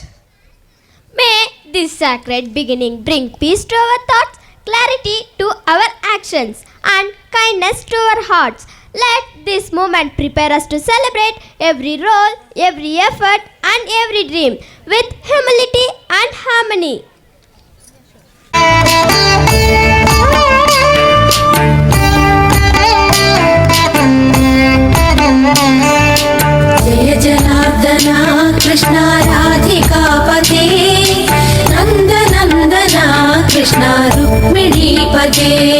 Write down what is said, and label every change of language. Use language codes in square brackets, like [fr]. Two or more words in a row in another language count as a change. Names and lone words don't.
[en] May this sacred beginning bring peace to our thoughts, clarity to our actions, and kindness to our hearts. Let this moment prepare us to celebrate every role, every effort, and every dream with humility and harmony. [sa] जय जनार्दना कृष्ण राधिकापते नंद नंदना कृष्ण रुक्मिणीपते